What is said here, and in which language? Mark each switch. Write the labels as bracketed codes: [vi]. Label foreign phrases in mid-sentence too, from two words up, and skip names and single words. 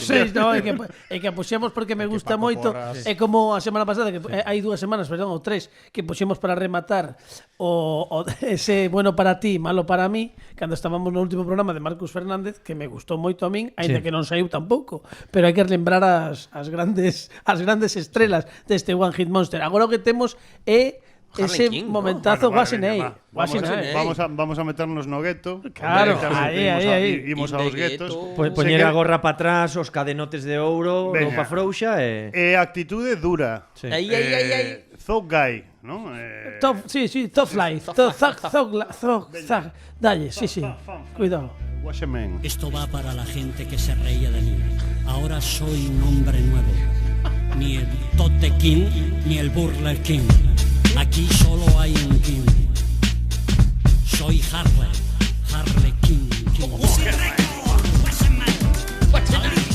[gl] É que puxemos porque me gusta moito. É como a semana pasada, que hai 2 semanas, perdón, ou 3, que puxemos para rematar o ese [es] bueno para ti, malo para mí, [gl] cando estábamos no último programa de Marcus Fernández, que me gustou moito a min, aínda que non saiu tampouco, pero hai que lembrar as grandes estrelas deste One Hit Monster. Agora o que temos é ese momentazo Wasinei. [es] Vamos a meternos [gl] no gueto. Claro, aí. Imos aos guetos. Poñer a gorra para atrás, os cadenotes de ouro, roupa frouxa e actitude dura. Aí. [en] Thug guy, ¿no? Tough life. Thug. [gl] Dalle, sí. Cuidado. [es] Esto va para la gente que se reía de mí. Ahora soy un hombre nuevo. Ni el Tote King, ni el Burger King. Aquí solo hay un King. Soy Harley King.